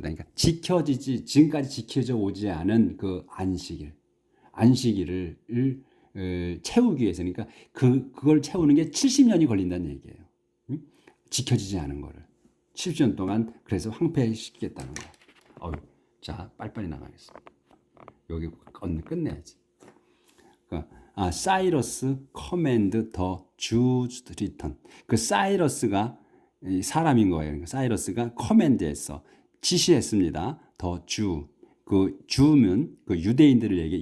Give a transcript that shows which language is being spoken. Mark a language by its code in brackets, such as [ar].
[ko] 그러니까 지금까지 지켜져 오지 않은 그 안식일을 채우기 위해서. 그러니까 그걸 채우는 게 70년이 걸린다는 얘기예요. 지켜지지 않은 거를 70년 동안 그래서 황폐시키겠다는 거. 자, 빨리빨리 나가겠습니다. 여기 끝내야지. [en] 그러니까 사이러스 command the Jews to return. [ko] 그 사이러스가 사람인 거예요. 그러니까 사이러스가 커맨드했어. 지시했습니다. 더 주. 그 주면 그 유대인들을 얘기해.